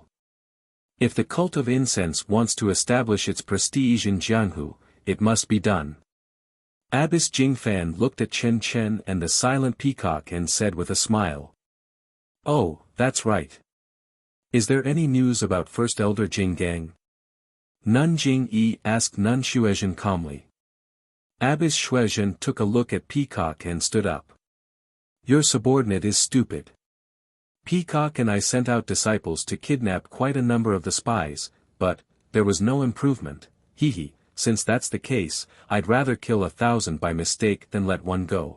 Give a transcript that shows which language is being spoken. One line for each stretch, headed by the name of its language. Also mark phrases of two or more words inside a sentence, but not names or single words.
English: If the cult of incense wants to establish its prestige in Jianghu, it must be done. Abbess Jingfan looked at Chen Chen and the silent peacock and said with a smile. Oh, that's right. Is there any news about First Elder Jinggang? Nun Jingyi asked Nun Shuizhen calmly. Abbess Shuizhen took a look at Peacock and stood up. Your subordinate is stupid. Peacock and I sent out disciples to kidnap quite a number of the spies, but, there was no improvement, since that's the case, I'd rather kill 1,000 by mistake than let one go.